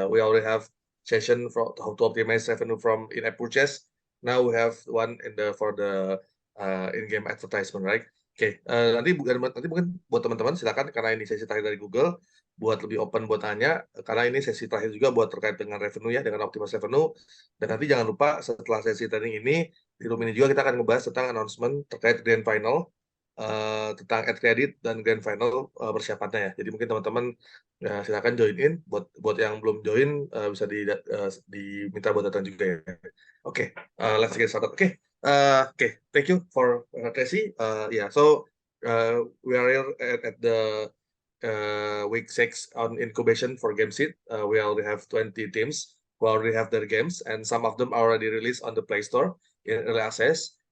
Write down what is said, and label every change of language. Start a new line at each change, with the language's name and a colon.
English: We already have session for how to optimize revenue from in-app purchase. Now we have one for the in-game advertisement, right?
Indonesian: Oke, nanti mungkin buat teman-teman silakan, karena ini sesi terakhir dari Google, buat lebih open buat tanya, karena ini sesi terakhir juga buat terkait dengan revenue ya, dengan optimasi revenue. Dan nanti jangan lupa setelah sesi training ini, di room ini juga kita akan ngebahas tentang announcement terkait grand final, tentang ad credit dan grand final persiapannya ya. Jadi mungkin teman-teman silakan join in. Buat yang belum join bisa diminta buat datang juga ya.
English: Oke, let's get started. Oke. Okay, thank you for Tracy. Yeah, so we are here at the week 6 on incubation for GameSeed. We already have 20 teams who already have their games, and some of them are already released on the Play Store in early access.